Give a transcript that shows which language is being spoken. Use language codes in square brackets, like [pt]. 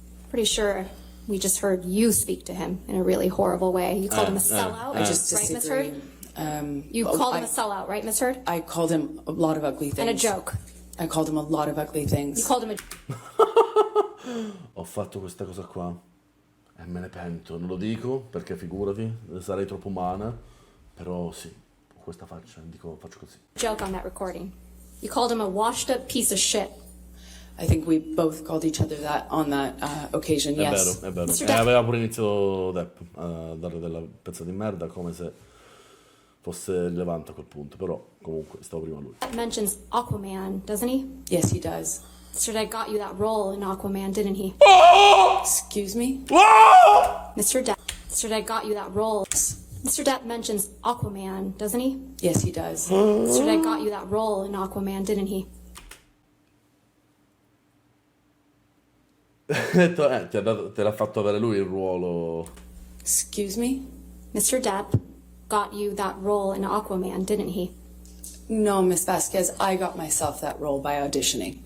[en] Pretty sure we just heard you speak to him in a really horrible way. You called him a sellout, I just right, Miss disagree. Heard? You called him a sellout, right, Miss Heard? I called him a lot of ugly things. And a joke. I called him a lot of ugly things. You called him a... [it] Ho fatto questa cosa qua e me ne pento, non lo dico perché figurati, sarei troppo umana, però sì, ho questa faccia, faccio così. [en] joke on that recording. You called him a washed up piece of shit. I think we both called each other that on that occasion, [it] È [en] yes. [it] vero, è vero. [en] Mr. [it] E [en] Depp. [it] aveva pure iniziato Depp a dare della pezza di merda come se fosse rilevante a quel punto, però comunque stavo prima lui. [en] Mentions Aquaman, doesn't he? Yes, he does. Mr. Depp got you that role in Aquaman, didn't he? Excuse me? Mr. Depp got you that role. Mr. Depp mentions Aquaman, doesn't he? Yes, he does. Mr. Depp got you that role in Aquaman, didn't he? [it] Te l'ha fatto avere lui il ruolo. [en] Excuse me? Mr. Depp got you that role in Aquaman, didn't he? No, Miss Vasquez, I got myself that role by auditioning.